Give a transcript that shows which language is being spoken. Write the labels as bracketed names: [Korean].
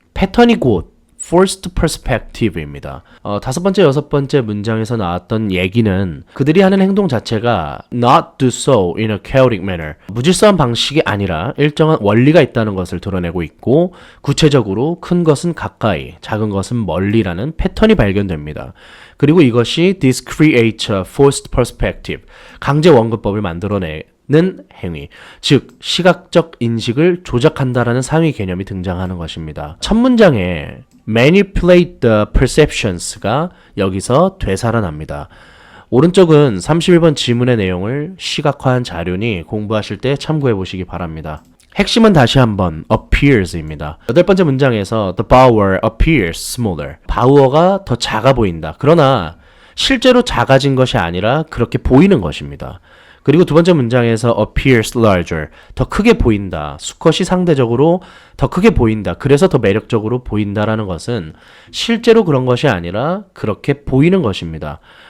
[Korean] 패턴이 곧 forced perspective입니다. 다섯 번째, 여섯 번째 문장에서 나왔던 얘기는 그들이 하는 행동 자체가 [English] not do so in a chaotic manner. [Korean] 무질서한 방식이 아니라 일정한 원리가 있다는 것을 드러내고 있고 구체적으로 큰 것은 가까이, 작은 것은 멀리라는 패턴이 발견됩니다. 그리고 이것이 [English] this creates a forced perspective. [Korean] 강제 원근법을 만들어내는 행위, 즉 시각적 인식을 조작한다라는 상위 개념이 등장하는 것입니다. 첫 문장에 [English] manipulate the perceptions [Korean] 가 여기서 되살아납니다. 오른쪽은 31번 지문의 내용을 시각화한 자료니 공부하실 때 참고해 보시기 바랍니다. 핵심은 다시 한번 appears입니다. 여덟 번째 문장에서 [English] the bower appears smaller. [Korean] 바우어가 더 작아 보인다. 그러나 실제로 작아진 것이 아니라 그렇게 보이는 것입니다. 그리고 두 번째 문장에서 [English] appears larger, [Korean] 더 크게 보인다. 수컷이 상대적으로 더 크게 보인다. 그래서 더 매력적으로 보인다라는 것은 실제로 그런 것이 아니라 그렇게 보이는 것입니다.